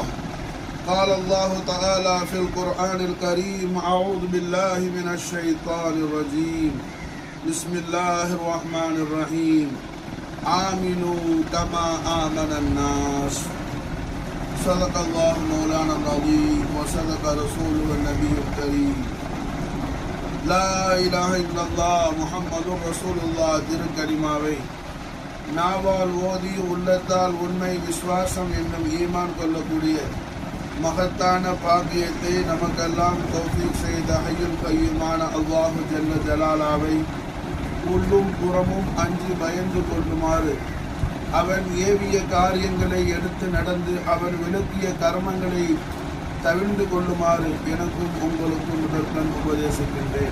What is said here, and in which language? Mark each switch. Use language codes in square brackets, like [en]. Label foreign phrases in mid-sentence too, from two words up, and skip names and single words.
[ar] قال الله تعالى في القرآن الكريم: أعوذ بالله من الشيطان الرجيم، بسم الله الرحمن الرحيم. آمنوا كما آمن الناس. صدق الله مولانا العظيم وصدق رسوله النبي الكريم. لا إله إلا الله محمد رسول الله [ta] திருக்கலிமாவை நாவால் ஓதி உள்ளத்தால் உண்மை விசுவாசம் என்னும் ஈமான் கொள்ளக்கூடிய மகத்தான பாக்கியத்தை நமக்கெல்லாம் தௌஃபீக் செய்த [ar] الحي القيوم الله جل جلاله [ta] உள்ளும் புறமும் அஞ்சு பயந்து கொள்ளுமாறு, அவன் ஏவிய காரியங்களை எடுத்து நடந்து அவன் விளக்கிய கர்மங்களை தவிர்ந்து கொள்ளுமாறு எனக்கும் உங்களுக்கும் முதற்கண் உபதேசிக்கின்றேன்.